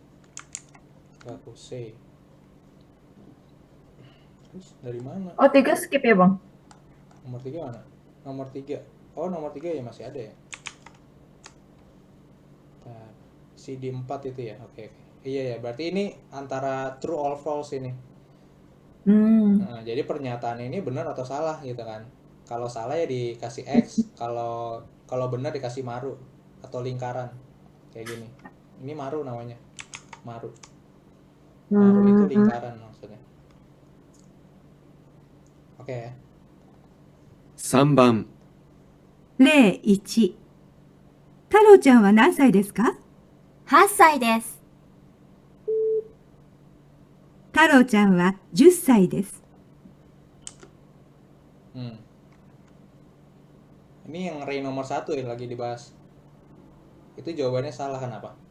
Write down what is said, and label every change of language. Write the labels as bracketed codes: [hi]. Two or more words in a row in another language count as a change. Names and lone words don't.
[id] Kakuse. Terus dari mana? Oh 3 skip ya bang? Nomor 3 mana? Nomor 3. Oh, nomor 3 ya masih ada ya. Nah, CD 4 itu ya. Oke. Iya ya, berarti ini antara [en] true or false [id] ini. Nah, jadi pernyataan ini benar atau salah gitu kan. Kalau salah ya dikasih X, kalau benar dikasih maru atau lingkaran. Kayak gini. Ini maru namanya. Maru. Maru itu lingkaran maksudnya. Oke ya. [ja] 3 番、例1。太郎ちゃんは何歳ですか？ 8歳です。太郎ちゃんは10歳です。 [id] Ini yang Ray nomor 1 ya lagi dibahas. Itu jawabannya salah kenapa?